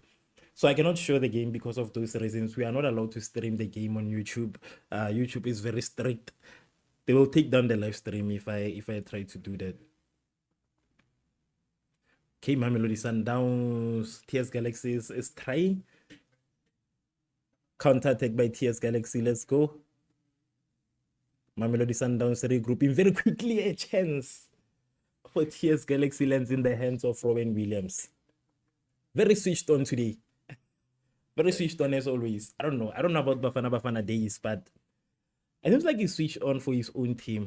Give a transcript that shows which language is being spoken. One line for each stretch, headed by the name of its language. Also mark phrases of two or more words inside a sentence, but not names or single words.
English: So I cannot show the game because of those reasons. We are not allowed to stream the game on YouTube. YouTube is very strict. They will take down the live stream if I try to do that. Okay, Mamelodi Sundowns. TS Galaxy is trying. Counter attack by TS Galaxy. Let's go. Mamelodi Sundowns regrouping very quickly. A chance for TS Galaxy lands in the hands of Robin Williams. Very switched on today. Very switched on as always. I don't know about Bafana days, but it seems like he switched on for his own team.